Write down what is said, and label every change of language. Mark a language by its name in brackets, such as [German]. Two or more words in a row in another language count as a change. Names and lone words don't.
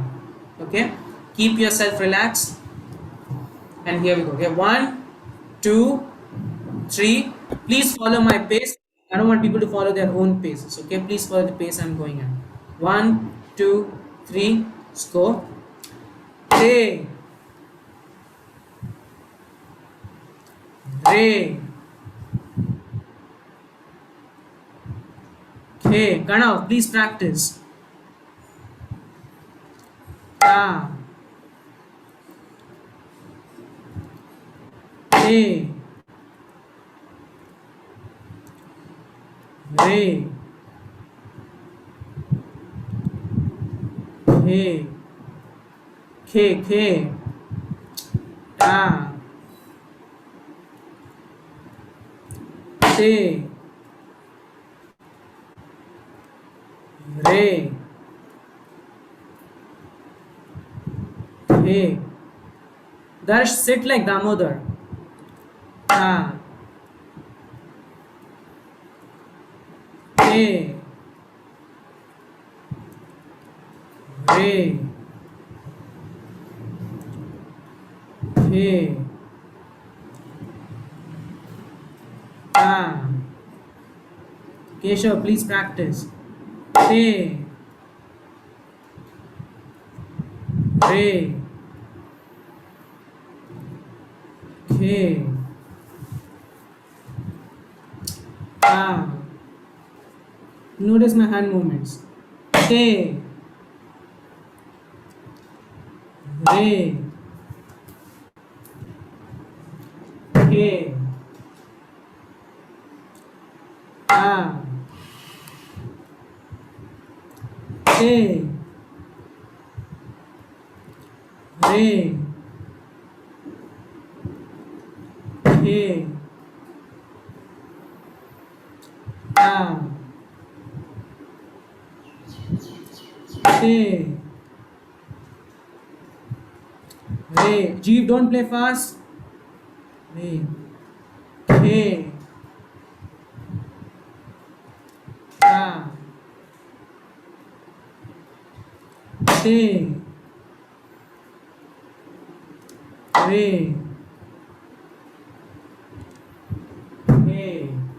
[English] Okay. Keep yourself relaxed. And here we go. Okay. 1, 2, 3. Please follow my pace. I don't want people to follow their own paces. Okay. Please follow the pace I'm going at. 1, 2, 3. Let's go. Re. Re. Okay. Kanav, please practice. Ta. Re. Re. K. K. K. Ta. Te. Re. Ke. Darsh, sit like Damodar. Ta. Ke. Re. Ke. Ta. Keshav, please practice. Te. Re. Ke. Ta. Notice my hand movements. Te. Re. Ke. Ta. Te. Re. Ke. Ta. Te. Re. Jeev, don't play fast. Re. Ke. Ta. Te. Re. Ke.